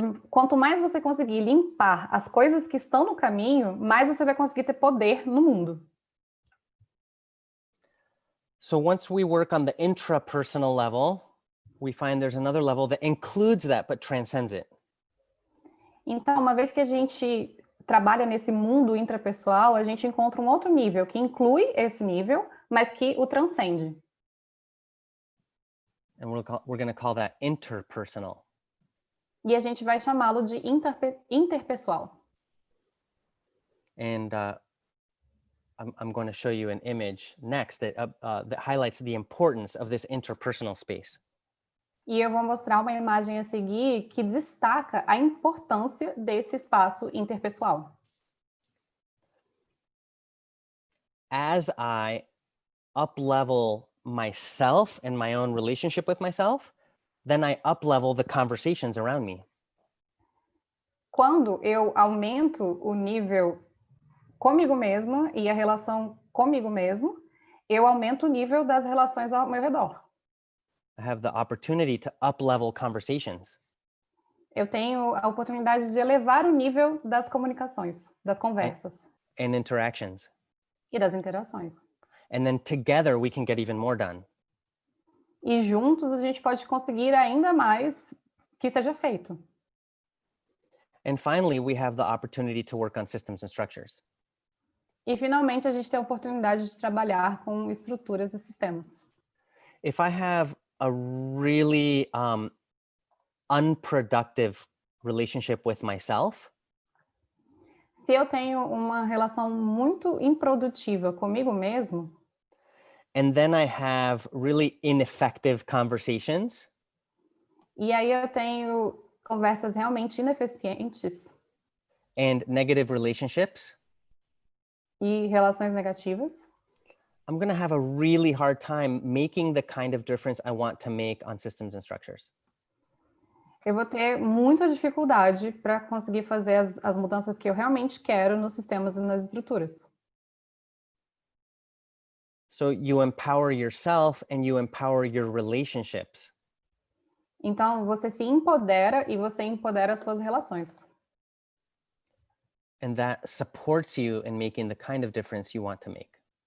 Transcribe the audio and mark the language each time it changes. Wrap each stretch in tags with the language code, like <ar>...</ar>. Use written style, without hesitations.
<pt>Quanto mais você conseguir limpar as coisas que estão no caminho, mais você vai conseguir ter poder no mundo.</pt> <en>So once we work on the intrapersonal level, we find there's another level that includes that but transcends it.</en> <pt>Então, uma vez que a gente trabalha nesse mundo intrapessoal, a gente encontra um outro nível que inclui esse nível, mas que o transcende.</pt> <en>And we're going to call that interpersonal.</en> <pt>E a gente vai chamá-lo de interpessoal.</pt> <en>And I'm going to show you an image next that highlights the importance of this interpersonal space.</en> <pt>E eu vou mostrar uma imagem a seguir que destaca a importância desse espaço interpessoal.</pt> <en>As I up-level myself and my own relationship with myself, then I up-level the conversations around me.</en> <pt>Quando eu aumento o nível comigo mesma e a relação comigo mesmo, eu aumento o nível das relações ao meu redor.</pt> <en>I have the opportunity to up-level conversations.</en> <pt>Eu tenho a oportunidade de elevar o nível das comunicações, das conversas.</pt> <en>And interactions.</en> <pt>E das interações.</pt> <en>And then together we can get even more done.</en> <pt>E juntos a gente pode conseguir ainda mais que seja feito.</pt> <en>And finally, we have the opportunity to work on systems and structures.</en> <pt>E finalmente a gente tem a oportunidade de trabalhar com estruturas e sistemas.</pt> <en>If I have a really unproductive relationship with myself,</en> <pt>se eu tenho uma relação muito improdutiva comigo mesmo,</pt> <en>and then I have really ineffective conversations,</en> <pt>e aí eu tenho conversas realmente ineficientes</pt> <en>and negative relationships,</en> <pt>e relações negativas,</pt> <en>I'm going to have a really hard time making the kind of difference I want to make on systems and structures.</en> <pt>eu vou ter muita dificuldade para conseguir fazer as mudanças que eu realmente quero nos sistemas e nas estruturas.</pt> <en>So you empower yourself and you empower your relationships.</en> <pt>Então, você se empodera e você empodera as suas relações.</pt> <en>And that supports you in making the kind of difference you want to make.</en>